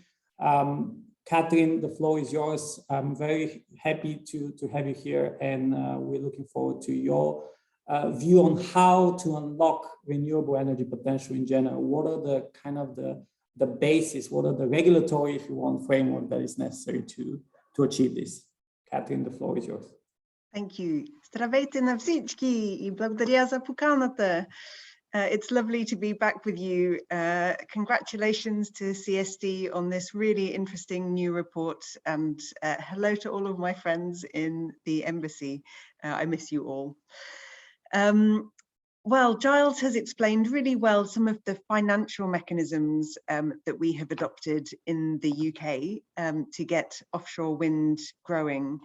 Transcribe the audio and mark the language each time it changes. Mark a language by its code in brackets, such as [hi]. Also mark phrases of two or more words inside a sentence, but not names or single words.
[en] Catherine, the floor is yours. I'm very happy to have you here, and we're looking forward to your view on how to unlock renewable energy potential in general. What are the kind of the basis, what are the regulatory, if you want, framework that is necessary to achieve this? Catherine, the floor is yours. Thank you. [bg] Здравейте на всички и благодаря за поканата. [en] It's lovely to be back with you. Congratulations to CSD on this really interesting new report, and hello to all of my friends in the embassy. I miss you all. Well, Giles has explained really well some of the financial mechanisms that we have adopted in the UK to get offshore wind growing.